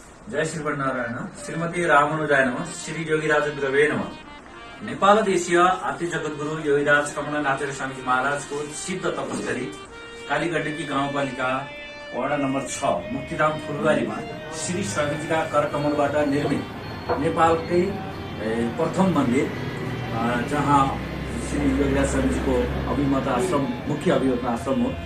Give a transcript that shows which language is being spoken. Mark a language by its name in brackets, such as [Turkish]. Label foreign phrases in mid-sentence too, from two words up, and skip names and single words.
[Sanskrit] जय श्रीमन्नारायण। श्रीमती रामानुजाय नमः। श्री योगीराज गुरवे नमः। [Nepali] नेपाल देशीय आदि जगद्गुरु योगीराज कमलानाथ स्वामीजी महाराजको सिद्ध तपस्करी कालीगण्डकी गाउँपालिका वडा नम्बर 6 मुक्तिधाम फुलबारीमा श्री स्वामीजीका करकमलबाट निर्मित नेपालकै प्रथम मन्दिर, जहाँ श्री योगीराज स्वामीजीको अभिमत आश्रम मुख्य अभिमत आश्रम हो।